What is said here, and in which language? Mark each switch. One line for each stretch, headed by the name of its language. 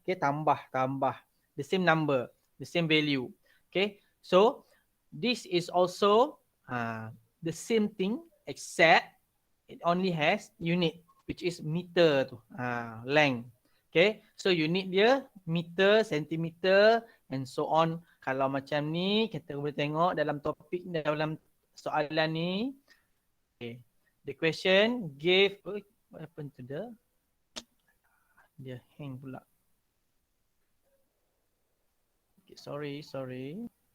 English: Okay,
Malay: tambah
English: the same number, the same value. Okay, so this is also the same thing except it only has unit, which is meter
Malay: tu,
English: length. Okay, so unit
Malay: dia
English: meter, centimeter and so on.
Malay: Kalau macam ni, kita boleh tengok dalam topik, dalam soalan ni.
English: Okay, the question gave, what happened to
Malay: dia hang pula.
English: Okay, sorry.